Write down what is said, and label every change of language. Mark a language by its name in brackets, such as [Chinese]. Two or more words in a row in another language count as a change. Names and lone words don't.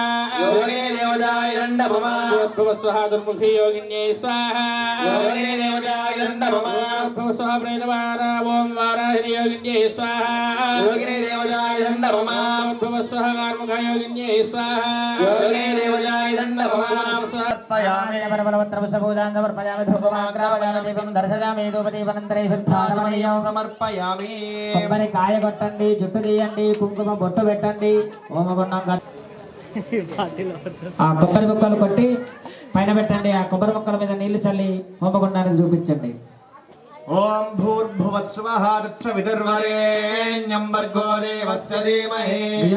[Sanskrit] योगिने देवताय इदं नमः भवस्वः दुर्मुखी योगिन्यै स्वाहा योगिने देवताय इदं नमः भवस्वः प्रेतवारा ओं वाराहिणी योगिन्यै स्वाहा योगिने देवताय इदं नमः भवस्वः कार्मुख योगिन्यै स्वाहा योगिने देवताय इदं नमः समर्पयामि परबलवत्रवशभूतान् समर्पयामि धूपमाग्रावयामि दीपं दर्शयामि धूपदीपनन्तरे शुद्धागमनीयं సమర్పయామి [Telugu] కొబ్బరికాయ కొట్టండి జుట్టు తీయండి కుంకుమ బొట్టు పెట్టండి హోమగుండం ఆ కొబ్బరి ముక్కలు కొట్టి పైన పెట్టండి ఆ కొబ్బరి ముక్కల మీద నీళ్లు చల్లి హోమగుండానికి చూపించండి [Sanskrit] ఓం భూర్భువస్వః తత్సవితుర్వరేణ్యం భర్గో దేవస్య ధీమహి ధియో